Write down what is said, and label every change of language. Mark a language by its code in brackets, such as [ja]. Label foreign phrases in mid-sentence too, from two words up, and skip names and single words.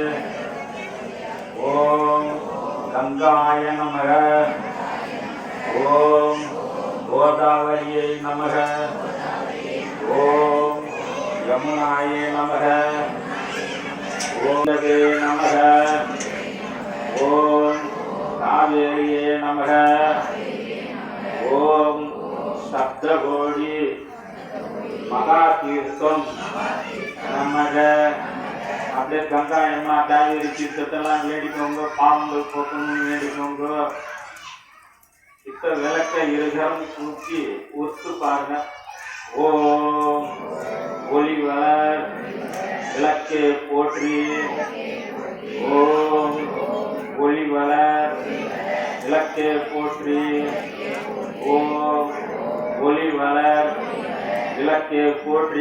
[sa] ओम गंगाय नमः ओम गोदावर्यै नमः ओम यमुनाय नमः ओम नदे नमः ओम कावेर्ये नमः ओम सप्तकोटि महातीर्थम नमः। [ta] அப்படியே கங்கா எம்மா காவேரி தீர்த்தத்தெல்லாம் வேடிக்கோங்க, பாவங்கள் போக்கணும்னு வேடிக்கோங்க. இப்ப விளக்க இருகரம் தூக்கி ஒத்து பாருங்க. ஓம் ஒளி வளர் விளக்கே போற்றி ஓம் ஒளி வளர் விளக்கே போற்றி ஓம் ஒளி வளர் விளக்கே போற்றி.